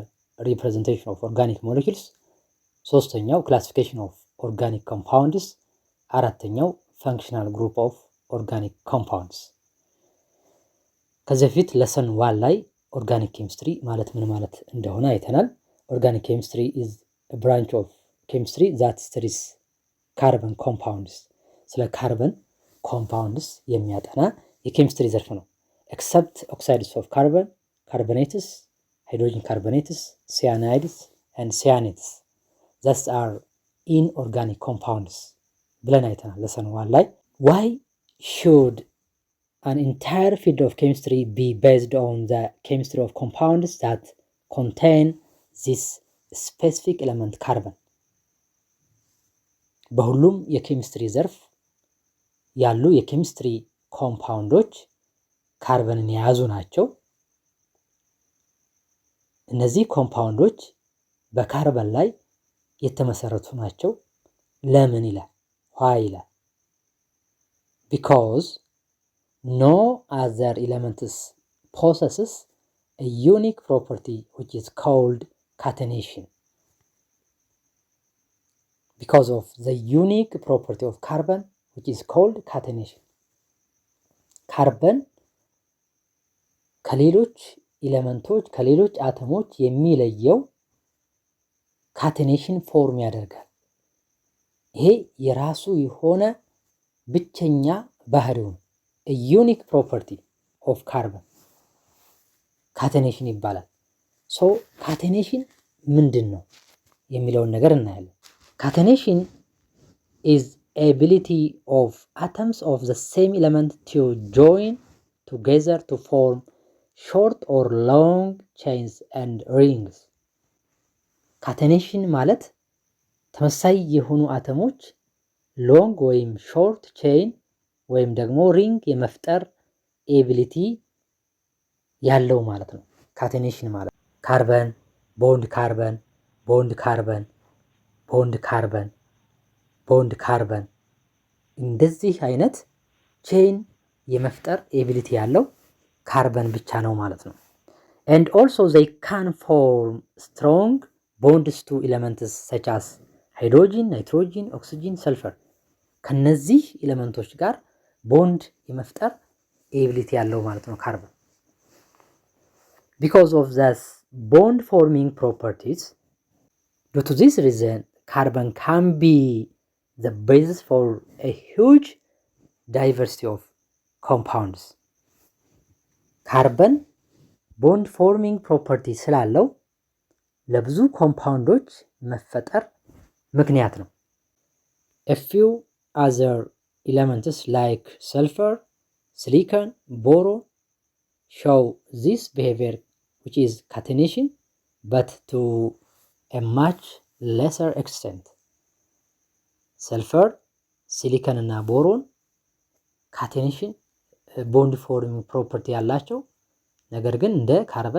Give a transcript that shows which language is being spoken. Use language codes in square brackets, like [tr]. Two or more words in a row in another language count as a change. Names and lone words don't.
[en] representation of organic molecules፣ ሶስተኛው classification of organic compounds፣ አራተኛው functional group of organic compounds። [am] ከዚህ በፊት ለሰን 1 ላይ ኦርጋኒክ ኬሚስትሪ ማለት ምን ማለት እንደሆነ አይተናል። [en] organic chemistry is a branch of chemistry that studies carbon compounds። ስለ carbon compounds [am] የሚያጠና የኬሚስትሪ ዘርፍ ነው። [en] except oxides of carbon, carbonates, hydrogen carbonates, cyanides and cyanides that are inorganic compounds [am] ብለን አይተናል ለሰን 1 ላይ። [en] why should an entire field of chemistry be based on the chemistry of compounds that contain this specific element carbon? [am] በሁሉም የኬሚስትሪ ዘርፍ ያሉ የኬሚስትሪ ኮምፓውንዶች ካርበንን የያዙ ናቸው። እነዚህ ኮምፓውንዶች በካርበን ላይ የተመሰረቱ ናቸው። ለምን ይላል? why ይላል? [en] because no other elements possesses a unique property which is called catenation. Because of the unique property of carbon which is called catenation. [am] ካርበን ከሌሎች ኤሌመንቶች ከሌሎች አተሞች የሚለየው [en] catenation form [am] ያደርጋል። ይሄ የራሱ የሆነ ብቸኛ ባህሪው ነው። [en] a unique property of carbon catenation [am] ይባላል። ሶ catenation ምንድን ነው የሚለውን ነገር እናያለን። [en] catenation is ability of atoms of the same element to join together to form short or long chains and rings። catenation [am] ማለት ተመሳሳይ የሆኑ አተሞች ሎንግ ወይም ሾርት ቼይን ወይም ደግሞ ሪንግ የመፍጠር ኤቢሊቲ ያለው ማለት ነው። ካቴኔሽን ማለት [en] carbon bond carbon bond carbon bond carbon bond carbon [am] እንደዚህ አይነት ቼይን የመፍጠር ኤቢሊቲ ያለው ካርበን ብቻ ነው ማለት ነው። [en] and also they can form strong bonds to elements such as hydrogen, nitrogen, oxygen, sulfur [am] ከነዚህ ኤሌመንቶች ጋር ቦንድ የመፍጠር ኤቢሊቲ ያለው ማለት ነው ካርበን። [en] because of this bond forming properties, due to this reason carbon can be the basis for a huge diversity of compounds. carbon bond forming property [am] ስላለው ለብዙ ኮምፓውንዶች መፈጠር ምክንያት ነው። [en] a few other elements like sulfur, silicon, boron show this behavior which is catenation but to a much lesser extent. [am] sulfur, silicon እና ቦሮን [en] catenation bond forming property [am] ያላቸው ነገር ግን እንደ ካርበን